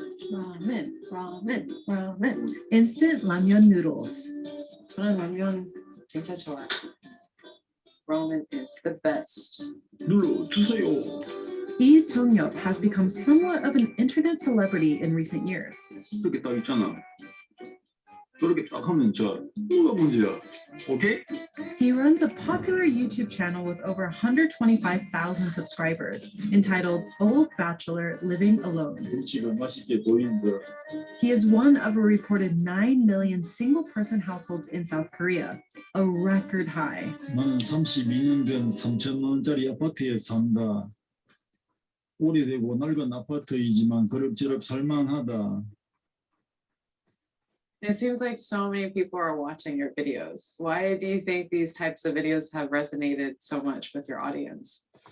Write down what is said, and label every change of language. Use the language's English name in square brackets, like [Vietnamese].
[Korean] 라멘, 라멘, 라멘. [English] Instant ramyeon noodles. [Korean] 저는 라면 진짜 좋아요. [English] Ramen is the best. [Korean] 눌러주세요. [English] Lee Chung-yup has become somewhat of an internet celebrity in recent years. [Korean] 이렇게 딱 있잖아. 그렇게 딱 하면 뭐가 문제야? 오케이? [English] He runs a popular YouTube channel with over 125,000 subscribers, entitled Old Bachelor Living Alone. [Korean] 음식을 맛있게 보인다. [English] He is one of a reported 9 million single-person households in South Korea, a record high. [Korean] 나는 32년 된 3천만 원짜리 아파트에 산다. 오래되고 낡은 아파트이지만 그럭저럭 살만하다. [English] It seems like so many people are watching your videos. Why do you think these types of videos have resonated so much with your audience?